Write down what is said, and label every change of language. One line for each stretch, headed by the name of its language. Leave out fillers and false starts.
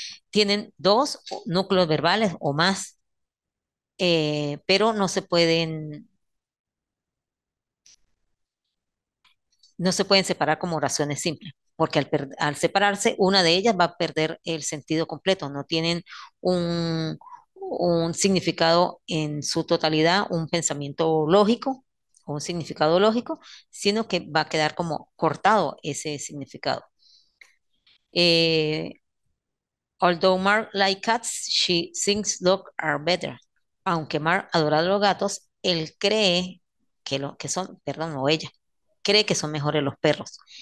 Spanish: Tienen dos núcleos verbales o más, pero no se pueden separar como oraciones simples, porque al separarse, una de ellas va a perder el sentido completo, no tienen un significado en su totalidad, un pensamiento lógico o un significado lógico, sino que va a quedar como cortado ese significado.
English: Eh, Although Mark like cats, she thinks dogs are better.
Spanish: Aunque Mark adora a los gatos, él cree que son, perdón, o ella, cree que son mejores los perros.